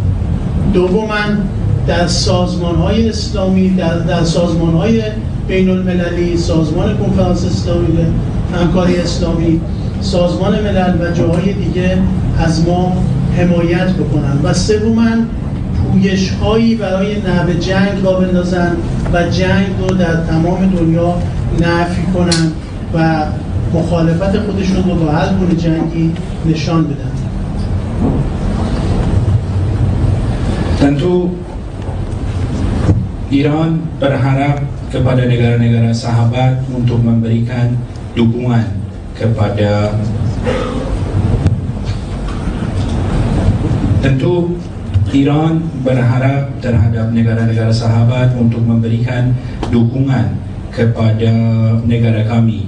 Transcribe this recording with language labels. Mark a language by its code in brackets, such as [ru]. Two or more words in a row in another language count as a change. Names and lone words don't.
[fa] دوما در سازمان‌های اسلامی، در سازمان‌های بین المللی، سازمان کنفرانس اسلامی، همکاری اسلامی، سازمان ملل و جاهای دیگه از ما حمایت بکنند. و سوما پویش‌هایی برای نهب جنگ را بندازند و جنگ رو در تمام دنیا نفی کنند و مخالفت خودشون رو با هر گونه جنگی نشان بدن. [id] Tentu Iran berharap kepada negara-negara sahabat untuk memberikan dukungan kepada Iran berharap terhadap negara-negara sahabat untuk memberikan dukungan kepada negara kami.